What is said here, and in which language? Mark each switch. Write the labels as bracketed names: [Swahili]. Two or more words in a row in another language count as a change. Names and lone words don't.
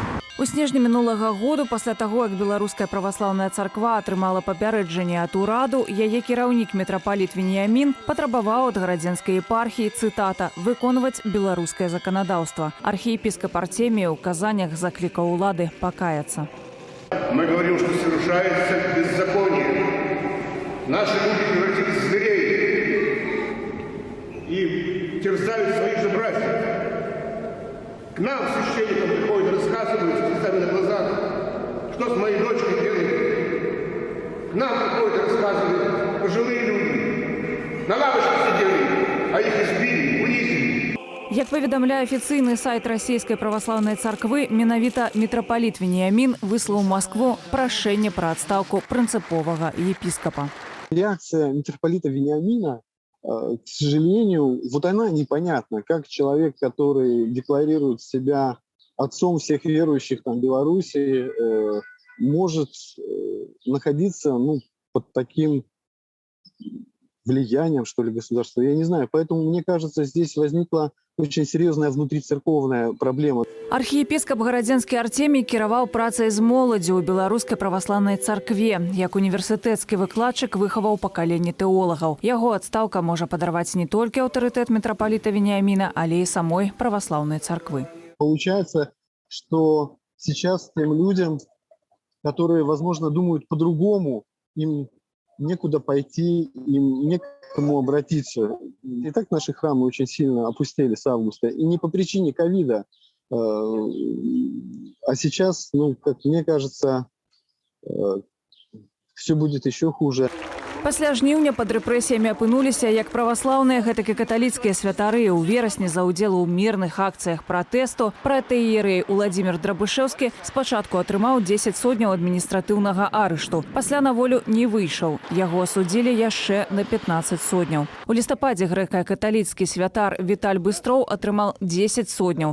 [Belarusian] У снежні мінулага году, пасля таго, як беларуская праваслаўная царква атрымала папярэджанне ад ураду, яе кіраўнік мітрапаліт Веніямін патрабаваў ад гарадзенскай епархіі, цытата, «выконваць беларускае заканадаўства». Архіепіскап Артемій у казаннях заклікаў улады пакаяцца. [Russian] Мы говорим, что совершается беззаконие. Наши люди превратились в зверей и терзают своих же братьев. К нам, священникам, приходят, рассказывают с глазами на глазах, что с моей дочкой делают. К нам приходят, рассказывают пожилые люди. На лавочке сидели, а их избили, унизили. [Belarusian] Як паведамляе афіцыйны сайт расійскай праваслаўнай царквы, менавіта мітрапаліт Веніямін выслаў у Маскву прашэнне пра адстаўку прынцыповага епіскапа. [Russian] Реакция митрополита Вениамина, к сожалению, вот она непонятна. Как человек, который декларирует себя отцом всех верующих там, Беларуси, может находиться под таким влиянием, что ли, государства. Я не знаю. Поэтому, мне кажется, здесь возникла очень серьезная внутрицерковная проблема. [Belarusian] Архіепіскап Гарадзенскі Артемій кіраваў працай з моладзю ў беларускай праваслаўнай царкве. Як універсітэцкі выкладчык выхаваў пакаленне тэолагаў. Яго адстаўка можа падарваць не толькі аўтарытэт мітрапаліта Веніяміна, але і самой праваслаўнай царквы. [Russian] Получается, что сейчас тем людям, которые, возможно, думают по-другому, им некуда пойти, им некому обратиться. И так наши храмы очень сильно опустели с августа. И не по причине ковида. А сейчас, как мне кажется, все будет еще хуже. [Belarusian] Пасля жніўня пад рэпрэсіямі апынуліся як праваслаўныя, гэтак і каталіцкія святары. У верасні за ўдзел у мірных акцыях пратэсту пратэіерэй Уладзімір Драбышэўскі спачатку атрымаў 10 сотняў адміністратыўнага арышту. Пасля на волю не выйшаў. Яго асудзілі яшчэ на 15 сотняў. У лістападзе грэка-каталіцкі святар Віталь Быстроў атрымаў 10 сотняў.